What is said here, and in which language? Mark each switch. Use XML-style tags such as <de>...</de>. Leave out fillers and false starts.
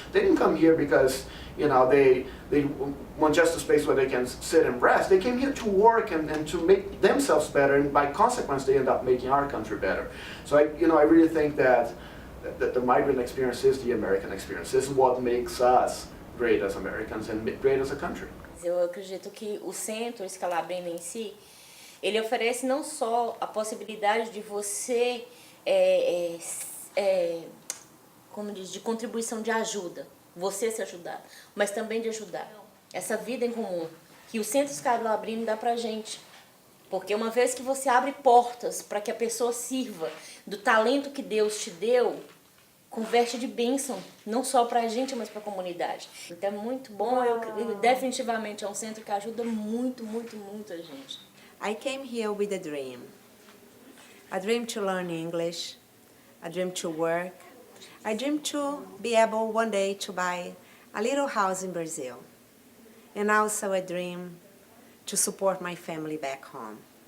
<en>They didn't come here because, they want just a space where they can sit and rest. They came here to work and to make themselves better, and by consequence, they end up making our country better. So I really think that the migrant experience is the American experience. This is what makes us great as Americans and great as a country.</en> <pt>Eu acredito que o Centro Scalabrini em si, ele oferece não só a possibilidade de você, como diz, de contribuição de ajuda, você se ajudar, mas também de ajudar. Essa vida em comum que o Centro Scalabrini dá pra gente. Porque uma vez que você abre portas para que a pessoa sirva do talento que Deus te deu, converte de bênção, não só para a gente, mas para a comunidade. Então é muito bom, definitivamente é um centro que ajuda muito, muito, muito a gente.</pt> <en>I came here with a dream to learn English, a dream to work, I dream to be able one day to buy a little house in Brazil. And also a dream to support my family back home.</en>